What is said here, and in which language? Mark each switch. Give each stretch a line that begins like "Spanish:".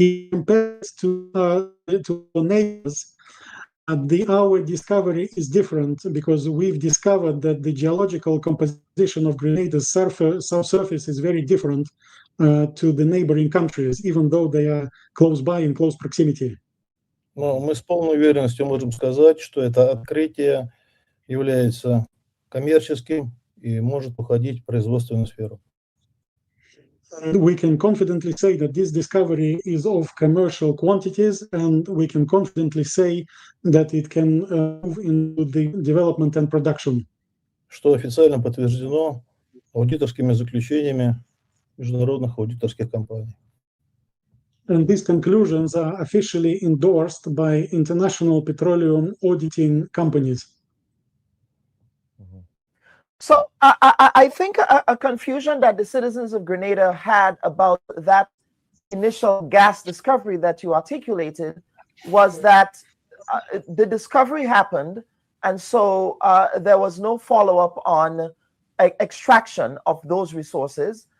English: compared to neighbors, our discovery is different because we've discovered that the geological composition of Grenada's subsurface is very different to the neighboring countries, even though they are close by in close proximity.
Russian: Но мы с полной уверенностью можем сказать, что это открытие является коммерческим и может уходить в производственную сферу.
English: And we can confidently say that this discovery is of commercial quantities, and we can confidently say that it can move into the development and production.
Russian: Что официально подтверждено аудиторскими заключениями международных аудиторских компаний.
English: And these conclusions are officially endorsed by international petroleum auditing companies. So I think a confusion that the citizens of Grenada had about that initial gas discovery that you articulated was that the discovery happened, and so there was no follow-up on extraction of those resources.